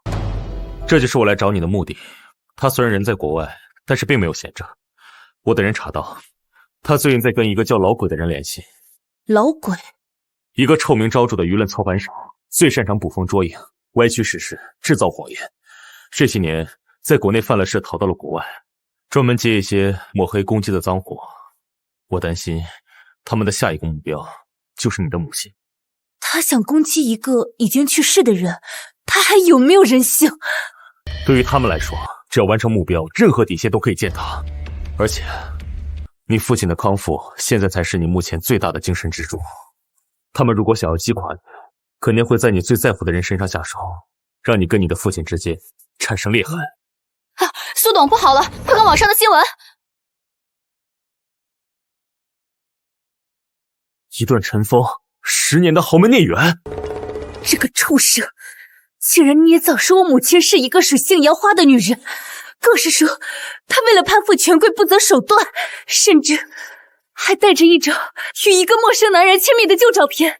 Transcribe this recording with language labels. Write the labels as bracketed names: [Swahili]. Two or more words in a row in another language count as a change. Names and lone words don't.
[Chinese] 這就是我來找你的目的。他雖然人在國外，但是並沒有閒着。我等人查到，他最近在跟一個叫老鬼的人聯繫。老鬼？一個臭名昭著的輿論操盤手，最擅長捕風捉影，歪曲事實，製造謊言。這些年在國內犯了事，逃到了國外。專門接一些抹黑攻击的髒活。我担心他们的下一个目標就是你的母親。他想攻擊一個已經去世的人，他還有沒有人性？對於他們來說，只要完成目標，任何底線都可以踐踏。而且，你父親的康復現在才是你目前最大的精神支柱。他們如果想要擊垮你，肯定會在你最在乎的人身上下手，讓你跟你的父親之間產生裂痕。蘇董，不好了，快看網上的新聞！一段塵封10年的豪門孽緣，這個畜生竟然捏造說我母親是一個水性楊花的女人，更是說她為了攀附權貴不擇手段，甚至還帶着一張與一個陌生男人親密的舊照片。